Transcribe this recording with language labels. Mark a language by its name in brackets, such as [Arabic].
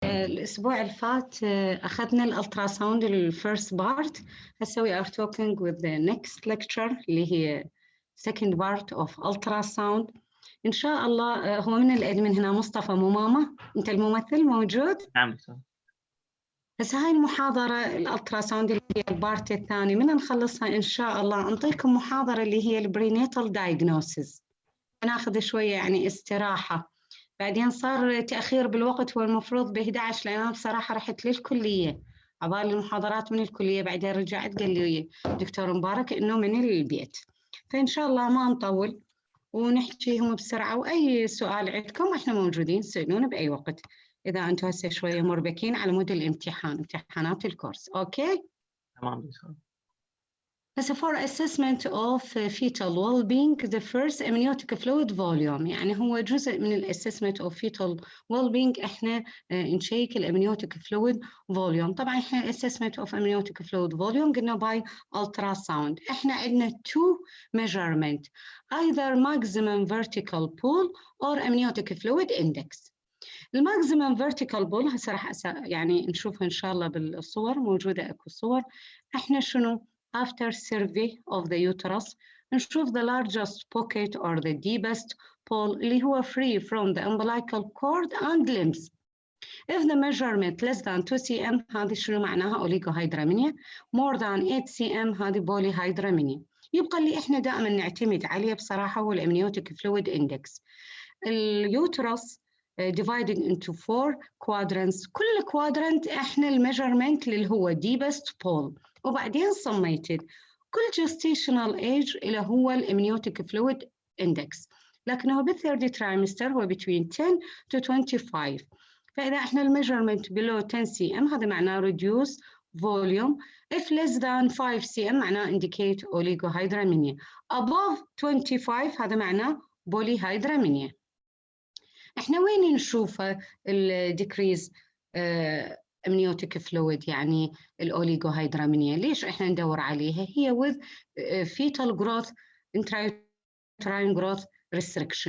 [Arabic] الأسبوع اللي فات أخذنا الألتراساوند [English] الفيرست بارت. [Arabic] هسه [English] we are talking with the next lecture [Arabic] اللي هي [English] second part of ultrasound. [Arabic] إن شاء الله هو من الأدمن هنا مصطفى مو ماما، أنت الممثل موجود؟ نعم دكتور. هسه هاي المحاضرة الألتراساوند اللي هي البارت الثاني، من نخلصها إن شاء الله أنطيكم محاضرة اللي هي البرينيتال دايجنوسيس. ناخذ شوية يعني استراحة. بعدين صار تأخير بالوقت، هو المفروض ب 11، لأن أنا بصراحة رحت للكلية عبالي المحاضرات من الكلية، بعدين رجعت قال لي دكتور مبارك إنه من البيت. فإن شاء الله ما نطول ونحكيهم بسرعة، وأي سؤال عندكم إحنا موجودين، سألونا بأي وقت إذا أنتم هسه شوية مربكين على مود الامتحان، امتحانات الكورس. أوكي؟ تمام دكتور. [English] بس for assessment of fetal well-being the first amniotic fluid volume، [Arabic] يعني هو جزء من [English] assessment of fetal well-being. احنا نشيك amniotic fluid volume. طبعا احنا assessment of amniotic fluid volume [Arabic] قلنا [English] by ultrasound. احنا عندنا two measurement either maximum vertical pull or amniotic fluid index. [Arabic] الماكسيمم vertical pull هسه راح يعني نشوفها ان شاء الله بالصور، موجوده اكو صور. احنا شنو [English] after survey of the uterus نشوف the largest pocket or the deepest pole [Arabic] اللي هو [English] free from the umbilical cord and limbs. If the measurement less than 2 cm [Arabic] هذه شنو معناها [English] oligohydramnion، more than 8 cm هذه polyhydramnion. [Arabic] يبقى اللي احنا دائما نعتمد عليه بصراحه هو الامنيوتيك فلويد اندكس. اليوترس [English] divided into 4 quadrants، [Arabic] كل quadrant احنا الميجرمنت اللي هو deepest pole، وبعدين صميتد كل gestational age اللي هو الامنيوتيك فلويد اندكس، لكنه بالثيرد ترايمستر هو [English] between 10 to 25. [Arabic] فإذا احنا الميجرمنت [English] below 10 cm [Arabic] هذا معناه [English] reduce volume. if less than 5 cm [Arabic] معناه [English] indicate oligohydramnion. above 25 هذا معناه polyhydramnion. [Arabic] احنا وين نشوفه الديكريز amniotic fluid يعني الاوليغوهيدرامينيا؟ ليش احنا ندور عليها؟ هي [English] with fetal growth intrauterine growth restriction.